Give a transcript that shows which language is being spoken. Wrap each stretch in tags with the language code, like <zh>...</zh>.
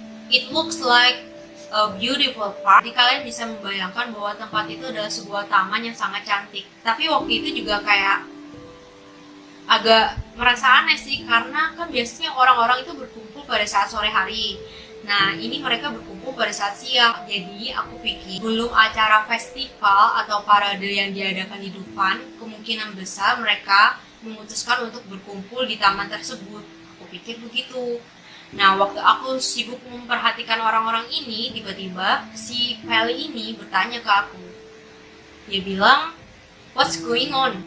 <en>It looks like a beautiful park.</en> <id>Jadi kalian bisa membayangkan bahwa tempat itu adalah sebuah taman yang sangat cantik. Tapi waktu itu juga kayak agak merasa aneh sih, karena kan biasanya orang-orang itu berkumpul pada saat sore hari. Nah, ini mereka berkumpul pada saat siang. Jadi, aku pikir belum acara festival atau parade yang diadakan di Dufan, kemungkinan besar mereka memutuskan untuk berkumpul di taman tersebut. Aku pikir begitu. Nah, waktu aku sibuk memperhatikan orang-orang ini, tiba-tiba si Feli ini bertanya ke aku. Dia bilang,</id> <en>"What's going on?"</en>